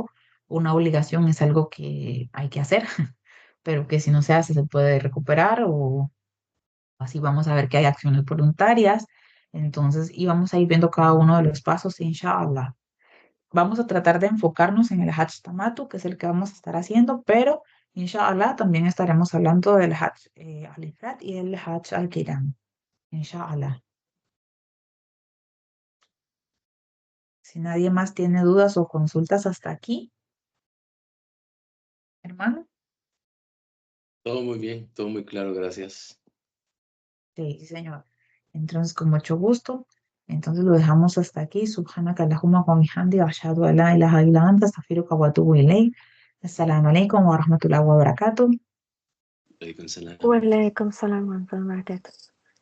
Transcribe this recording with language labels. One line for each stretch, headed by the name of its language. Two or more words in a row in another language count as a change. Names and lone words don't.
Spanish: Una obligación es algo que hay que hacer, pero que si no se hace se puede recuperar o así vamos a ver que hay acciones voluntarias. Entonces, y vamos a ir viendo cada uno de los pasos, inshallah. Vamos a tratar de enfocarnos en el Hajj Tamatu, que es el que vamos a estar haciendo, pero inshallah también estaremos hablando del Hajj al-Ifrat y el Hajj al-Qiran. Inshallah. Si nadie más tiene dudas o consultas hasta aquí, hermano. Todo muy bien, todo muy claro, gracias. Sí, señor. Entonces, con mucho gusto. Entonces lo dejamos hasta aquí.
Arabic: سبحانك اللهم وبحمد وأشهد أن لا إله إلا أنت أستغفرك وأتوب إليك. السلام عليكم ورحمة الله وبركاته. عليكم السلام. وعليكم السلام ورحمة الله وبركاته.